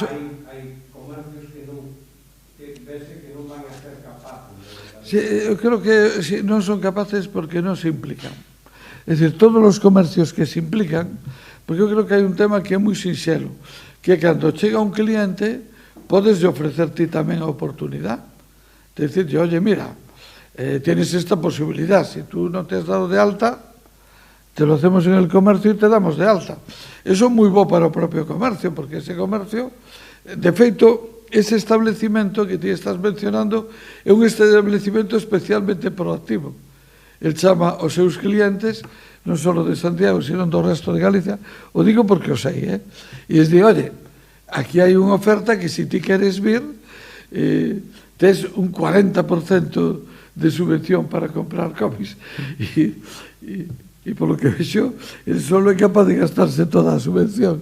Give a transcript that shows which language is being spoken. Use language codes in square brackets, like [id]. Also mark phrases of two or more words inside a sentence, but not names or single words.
[gl] Hai comercios que non, que vese que non van a ser capaces de... Sí, eu creo que non son capaces porque non se implican. É dicir, todos os comercios que se implican, porque eu creo que hai un tema que é moi sinxelo, que cando chega un cliente, podes ofrecer ti tamén a oportunidade. De dicir, [es] oye, mira, tienes esta posibilidad, si tú no te has dado de alta, te lo hacemos en el comercio y te damos de alta. [gl] Eso é moi bo para o propio comercio, porque ese comercio, de feito, ese establecimento que ti estás mencionando é un establecimento especialmente proactivo. El chama aos seus clientes, non só de Santiago, sino do resto de Galicia, o digo porque o sei, e es di, oye, aquí hai unha oferta que se ti queres vir, tes un 40% de subvención para comprar cómics, e polo que vexo, el solo é capaz de gastarse toda a subvención.